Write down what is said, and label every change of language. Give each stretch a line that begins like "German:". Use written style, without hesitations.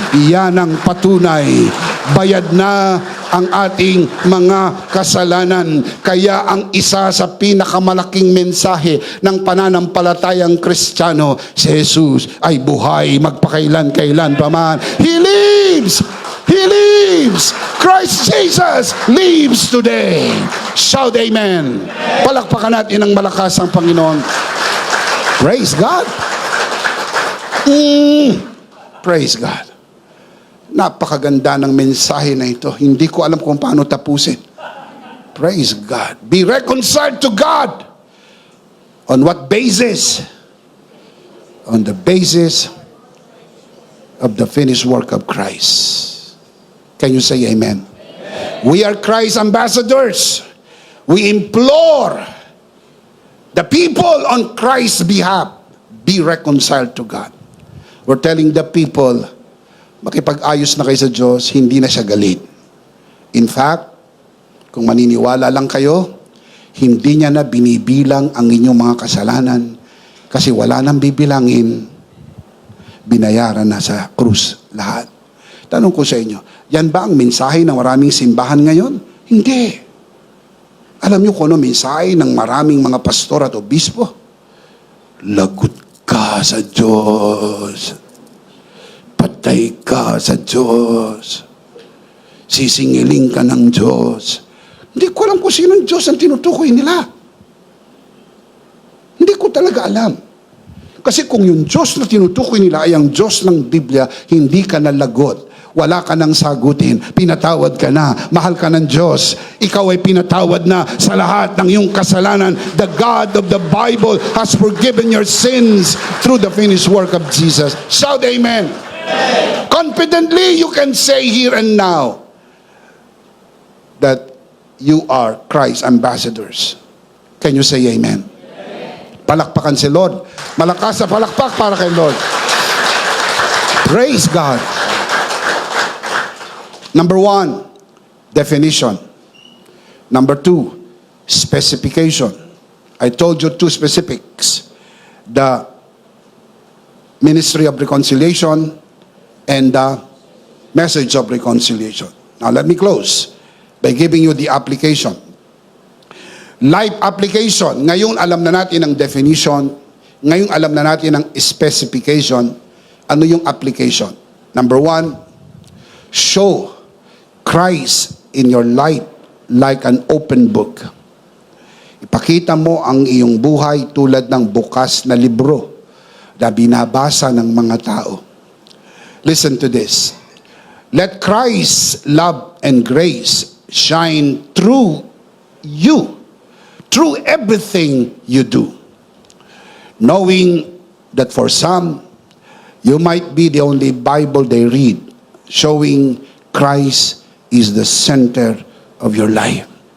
Filipino: Iyan ang patunay. Bayad na ang ating mga kasalanan. Kaya ang isa sa pinakamalaking mensahe ng pananampalatayang Kristiyano, si Jesus ay buhay magpakailan-kailan paman.
English: He lives! He lives! Christ Jesus lives today. Shout amen.
Filipino: Palakpakan natin ng malakas ang Panginoon.
English: Praise God. Praise God.
Filipino: Napakaganda ng mensahe na ito. Hindi ko alam kung paano tapusin.
English: Praise God. Be reconciled to God. On what basis? On the basis of the finished work of Christ. Can you say amen? We are Christ's ambassadors. We implore the people on Christ's behalf, be reconciled to God. We're telling the people,
Filipino: makipag-ayos na kayo sa Diyos, hindi na siya galit.
English: In fact,
Filipino: kung maniniwala lang kayo, hindi niya na binibilang ang inyong mga kasalanan kasi wala nang bibilangin, binayaran na sa krus lahat. Tanong ko sa inyo, yan ba ang mensahe ng maraming simbahan ngayon? Hindi. Alam niyo kung ano mensahe ng maraming mga pastor at obispo? Lagot ka sa Diyos. Patay ka sa Diyos. Sisingiling ka ng Diyos. Hindi ko alam kung sino ang Diyos ang tinutukoy nila. Hindi ko talaga alam. Kasi kung yung Diyos na tinutukoy nila ay ang Diyos ng Biblia, hindi ka nalagot. Wala ka nang sagutin. Pinatawad ka na. Mahal ka ng Diyos. Ikaw ay pinatawad na sa lahat ng iyong kasalanan.
English: The God of the Bible has forgiven your sins through the finished work of Jesus. Shout amen. Amen. Confidently, you can say here and now that you are Christ's ambassadors. Can you say amen? Amen.
Filipino: Palakpakan si Lord. Malakas na palakpak para kay Lord.
English: Praise God. Number 1, definition. Number 2, specification. I told you 2 specifics. The ministry of reconciliation and the message of reconciliation. Now let me close by giving you the application. Life application.
Filipino: Ngayon alam na natin ang definition. Ngayon alam na natin ang specification. Ano yung application?
English: Number 1, show Christ in your life like an open book.
Filipino: Ipakita mo ang iyong buhay tulad ng bukas na libro na binabasa ng mga tao.
English: Listen to this. Let Christ's love and grace shine through you, through everything you do. Knowing that for some, you might be the only Bible they read, showing Christ is the center of your life.